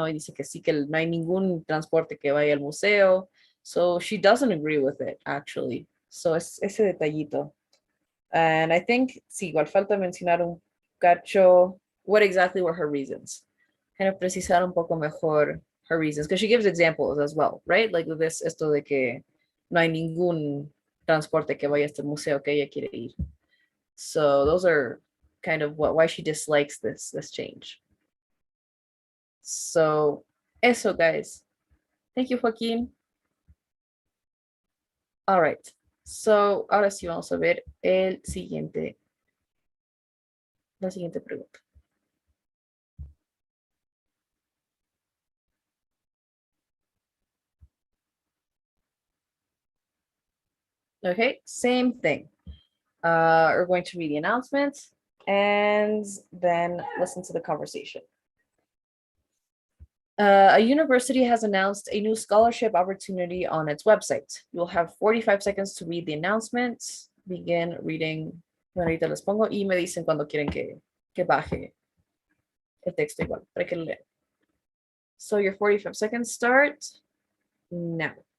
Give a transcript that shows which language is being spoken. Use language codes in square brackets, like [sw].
[es] No, y dice que sí, que no hay ningún transporte que vaya al museo. [en] So she doesn't agree with it, actually. So [es] es ese detallito. [en] And I think, sí, [es] igual falta mencionar un cacho, [en] what exactly were her reasons? Kind of [es] precisar un poco mejor [en] her reasons, because she gives examples as well, right? Like this, [es] esto de que no hay ningún transporte que vaya a este museo que ella quiere ir. [en] So those are kind of why she dislikes this change. So eso, guys. Thank you, Joaquin. All right. [es] So ahora sí vamos a ver la siguiente pregunta. [en] Okay, same thing. We're going to read the announcement and then listen to the conversation. A university has announced a new scholarship opportunity on its website. You'll have 45 seconds to read the announcement. Begin reading. [es] Bueno, ahorita les pongo y me dicen cuando quieren que baje el texto igual, para que lo lean. [en] So your 45 seconds start now.